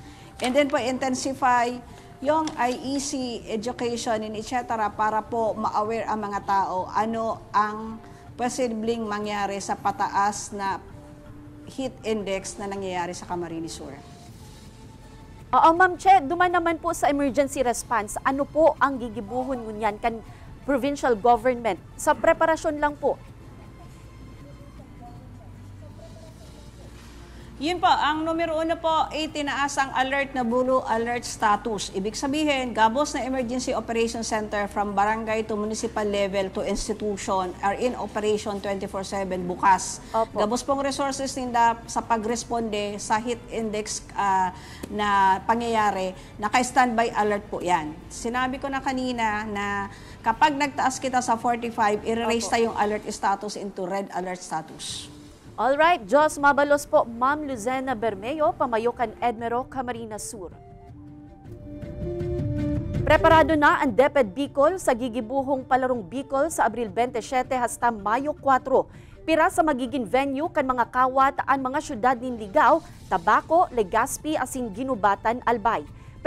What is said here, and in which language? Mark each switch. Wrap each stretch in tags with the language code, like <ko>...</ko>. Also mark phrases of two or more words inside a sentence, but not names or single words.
<en>And then po intensify</en> <tl>yung</tl> <en>IEC education and etc.</en> <tl>para po ma-aware ang mga tao ano ang posibleng mangyari sa pataas na heat index na nangyayari sa Camarines Sur.</tl> <bik>Oo, Ma'am Che, duman naman po sa emergency response, ano po ang gigibuhon ngunyan kan provincial government sa preparasyon lang po?</bik> <tl>Yun po, ang numero 1 po, tinaas ang alert na</tl> <en>blue alert status.</en> <tl>Ibig sabihin, gabos na</tl> <en>Emergency Operations Center from barangay to municipal level to institution are in operation 24/7</en> <tl>bukas. Opo.</tl> <bik>Gabos pong resources ninda sa pagresponde sa heat index na pangyayari, naka-standby alert po yan.</bik> <tl>Sinabi ko na kanina na kapag nagtaas kita sa 45, i-raise tayong</tl> <en>alert status into red alert status.</en> <bik>Alright, Diyos mabalos po, Ma'am Luzena Bermeo, Pamayokan Edmero, Camarines Sur. Preparado na ang DepEd Bicol sa gigibuhong palarong Bicol sa Abril 27 hasta Mayo 4. Pira sa magiging venue kan mga kawat ang mga syudad nin Ligao, Tabaco, Legazpi, asin Ginubatan, Albay.</bik>